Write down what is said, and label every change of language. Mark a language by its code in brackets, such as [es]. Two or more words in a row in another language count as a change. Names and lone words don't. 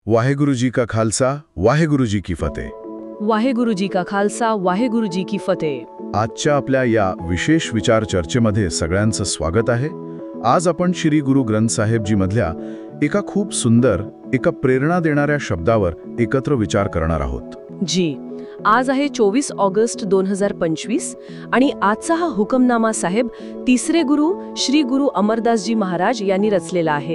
[pa] ਵਾਹਿਗੁਰੂ ਜੀ ਕਾ ਖ਼ਾਲਸਾ ਵਾਹਿਗੁਰੂ ਜੀ ਕੀ ਫ਼ਤਿਹ। ਵਾਹਿਗੁਰੂ ਜੀ ਕਾ ਖ਼ਾਲਸਾ ਵਾਹਿਗੁਰੂ ਜੀ ਕੀ ਫ਼ਤਿਹ। [mr] आजच्या आपल्या या विशेष विचार चर्चेमध्ये सगळ्यांचं स्वागत आहे। आज आपण श्री गुरु ग्रंथ साहेब जी मधल्या एका खूप सुंदर एका प्रेरणा देणाऱ्या शब्दावर एकत्र विचार करणार आहोत। जी, आज आहे 24 ऑगस्ट 2025 आणि आजचा हा हुकमनामा साहेब तिसरे गुरु श्री गुरु अमरदासजी महाराज यांनी रचलेला आहे।